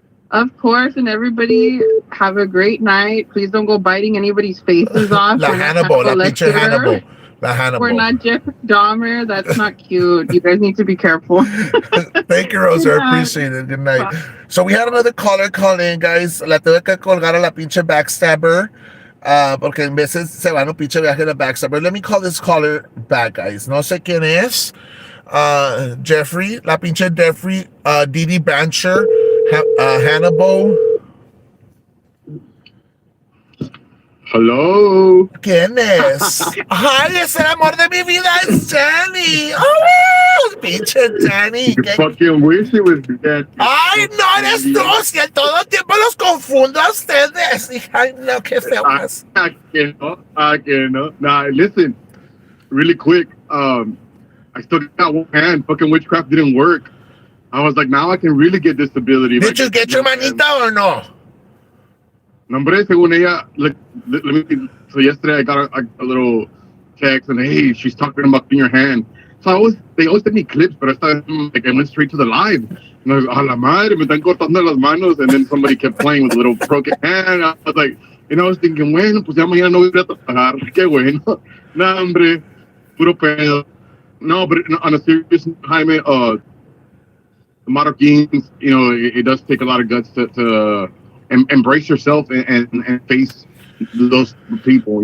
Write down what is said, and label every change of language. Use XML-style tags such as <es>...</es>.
<en>Of course, and everybody have a great night. Please don't go biting anybody's faces off. La Hannibal. We're not Jeffrey Dahmer. That's not cute. You guys need to be careful. Thank you, Rosa. I appreciate it. Good night. So we had another caller call in, guys.</en> <es>La tuve que colgar a la pinche backstabber. Porque en veces se van un pinche viaje de backstabber.</es> <en>Let me call this caller back, guys.</en> <es>No sé quién es. Jeffrey. La pinche Jeffrey. Didi Bancher. Hannibal.</es> <en>Hello.</en> <es>¿Quién es? Ay, es el amor de mi vida, es Danny. Oh, pinche Danny.</es> <en>You fucking wish it was that.</en> <es>Ay, no eres tú, si en todo el tiempo los confundo a ustedes. Ay, no, qué feo más.</es> <en>I cannot. Nah, listen, really quick. I still got one hand. Fucking witchcraft didn't work. I was like, now I can really get disability. Did you get your manita or no?</en> <es>Nombre, según ella,</es> <en>let me. So yesterday I got a little text and hey, she's talking about your hand. So they always send me clips, but I went straight to the live. And I was,</en> <es>a la madre, me están cortando las manos.</es> <en>And then somebody kept playing with a little broken hand. I was like, I was thinking,</en> <es>bueno, pues ya mañana no voy a trabajar. Qué bueno. No, hombre, puro pedo.</es> <en>No, but on a serious note, Jaime, the Mallorquins, it does take a lot of guts to embrace yourself and face those people.</en>